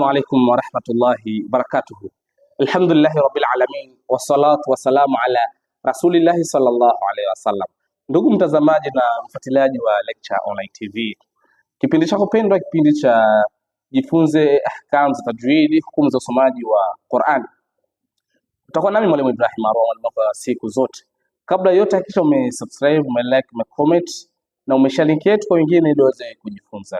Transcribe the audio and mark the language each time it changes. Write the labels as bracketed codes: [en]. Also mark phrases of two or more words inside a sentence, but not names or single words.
[ar] عليكم ورحمة الله وبركاته. الحمد لله رب العالمين والصلاة والسلام على رسول الله صلى الله عليه wasallam. [sw] Ndugu mtazamaji na mfuatiliaji wa Lecture Online TV, kipindi chako pendwa, kipindi cha jifunze ahkam za tajwidi, hukumu za usomaji wa Qur'an. Utakuwa nami mwalimu Ibrahim Arwa, mwalimu wa siku zote. Kabla yote hakikisha umesubscribe, umelike, umecomment na umeshalink yetu kwa wengine ili waweze kujifunza.